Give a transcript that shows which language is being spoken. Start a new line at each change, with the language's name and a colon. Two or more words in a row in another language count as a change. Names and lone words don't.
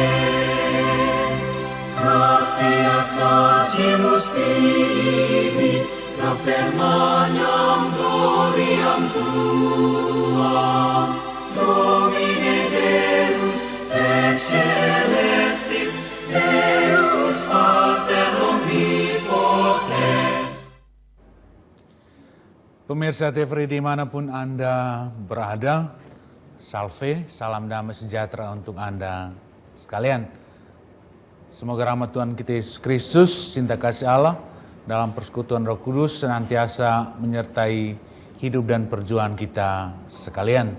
Latin: Gratias agimus tibi, per magnam gloriam tuam, Domine Deus et celestis, Deus Pater omnipotens.
Indonesian: Pemirsa TVRI dimanapun Anda berada, salve, salam damai sejahtera untuk Anda sekalian. Semoga rahmat Tuhan kita Yesus Kristus, cinta kasih Allah, dalam persekutuan Roh Kudus senantiasa menyertai hidup dan perjuangan kita sekalian.